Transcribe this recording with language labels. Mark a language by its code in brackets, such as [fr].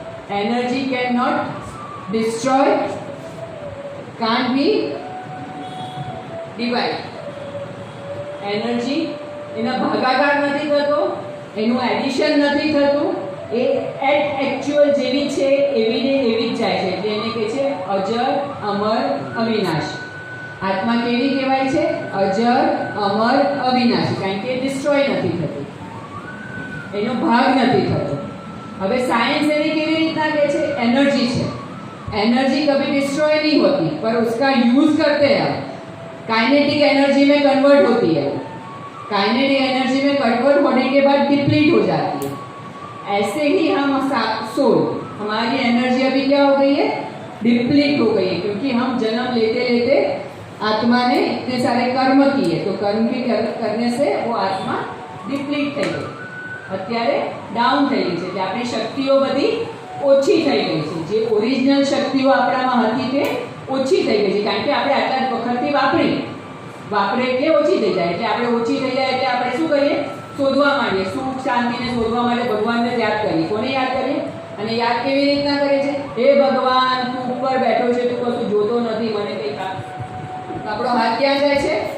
[en] Energy cannot destroy, can't be divide. [gu] Energy એના ભાગાકાર નથી થતો, એનું એડિશન નથી થતું, એ એકચ્યુઅલ જેવી છે એવી ને એવી જ જાય છે. એટલે એને કહે છે અજર અમર અવિનાશી. આત્મા કેવી કહેવાય છે? અજર અમર અવિનાશી, કારણ કે ડિસ્ટ્રોય નથી થતી, એનો ભાગ નથી થતો. હવે સાયન્સ એને કેવી રીતના કહે છે? एनर्जी છે. [hi] एनर्जी कभी डिस्ट्रॉय नहीं होती पर उसका यूज करते हैं, काइनेटिक एनर्जी में कन्वर्ट होती है. काइनेटिक एनर्जी में कन्वर्ट होने के बाद डिप्लीट हो जाती है. ऐसे ही हम सोल, हमारी एनर्जी अभी क्या हो गई है? डिप्लीट हो गई है, क्योंकि हम जन्म लेते लेते आत्मा ने इतने सारे कर्म किए, तो कर्म के करने से वो आत्मा डिप्लीट [gu] થઈ ગઈ, અત્યારે ડાઉન થઈ ગઈ છે. એટલે આપણી શક્તિઓ બધી ઓછી થઈ ગઈ છે. જે ઓરિજિનલ શક્તિઓ આપણામાં હતી તે ઓછી થઈ ગઈ છે, કારણ કે આપણે આટલા વખતથી વાપરે એટલે ઓછી થઈ જાય. એટલે આપણે ઓછી થઈ જાય એટલે આપણે શું કરીએ? શોધવા માંડીએ. સુખ શાંતિને શોધવા માટે ભગવાનને યાદ કરીએ. કોને યાદ કરીએ? અને યાદ કેવી રીતના કરે છે? હે ભગવાન, તું ઉપર બેઠો છે, તું કશું જોતો નથી, મને કંઈ આપણો હાથ ક્યાં જાય છે?